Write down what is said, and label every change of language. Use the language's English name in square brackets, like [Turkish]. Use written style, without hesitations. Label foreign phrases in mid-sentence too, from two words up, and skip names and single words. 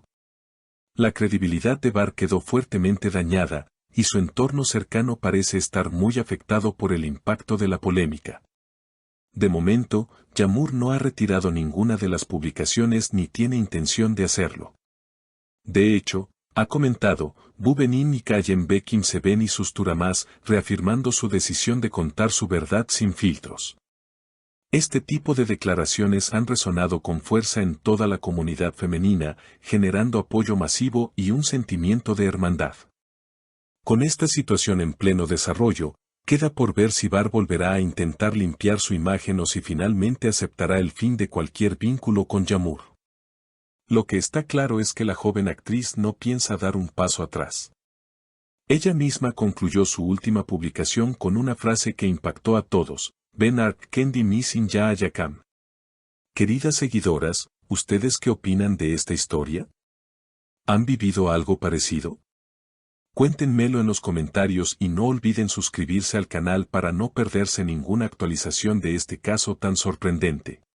[Spanish] La credibilidad de Bar quedó fuertemente dañada, y su entorno cercano parece estar muy afectado por el impacto de la polémica. De momento, Yağmur no ha retirado ninguna de las publicaciones ni tiene intención de hacerlo. De hecho, ha comentado, [Turkish] «Bu benim hikayem ve kimse beni susturamaz», [Spanish] reafirmando su decisión de contar su verdad sin filtros. Este tipo de declaraciones han resonado con fuerza en toda la comunidad femenina, generando apoyo masivo y un sentimiento de hermandad. Con esta situación en pleno desarrollo, queda por ver si Bar volverá a intentar limpiar su imagen o si finalmente aceptará el fin de cualquier vínculo con Yağmur. Lo que está claro es que la joven actriz no piensa dar un paso atrás. Ella misma concluyó su última publicación con una frase que impactó a todos, [Turkish] «Ben artık kendi misin ya ayakam». [Spanish] Queridas seguidoras, ¿ustedes qué opinan de esta historia? ¿Han vivido algo parecido? Cuéntenmelo en los comentarios y no olviden suscribirse al canal para no perderse ninguna actualización de este caso tan sorprendente.